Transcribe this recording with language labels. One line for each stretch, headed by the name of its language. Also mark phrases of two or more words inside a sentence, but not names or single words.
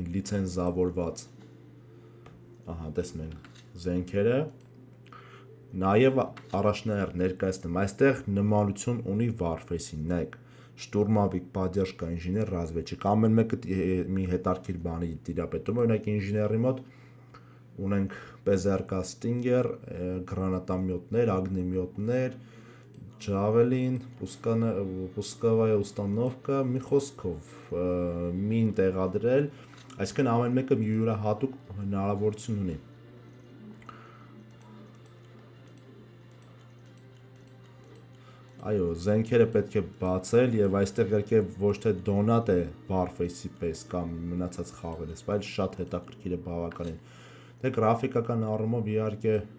Armenian: լիցենզավորված, ահա տեսնենք զենքերը, նաև առաջնահերթ ներկայացնեմ, այստեղ նմանություն ունի Warface-ին, նայեք,
Russian: Штурмовик, поддержка,
Armenian: ինժեներ, разведчик, ամեն մեկը մի հետաքրքիր բանի տիրապետում, օրինակ ինժեների մոտ ունենք PZRK Stinger, гранатометներ, огнеметներ, Javelin,
Russian: пусковая установка,
Armenian: մի խոսքով մին տեղադրել, այսինքն ամեն մեկը յուրահատուկ հնարավորություն ունի։ Այո, զենքերը պետք է բացել եւ այստեղ իհարկե ոչ թե դոնատ է Warface-ի պես կամ մնացած խաղերից, բայց շատ հետաքրքիր է բավականին։ Դե գրաֆիկական առումով իհարկե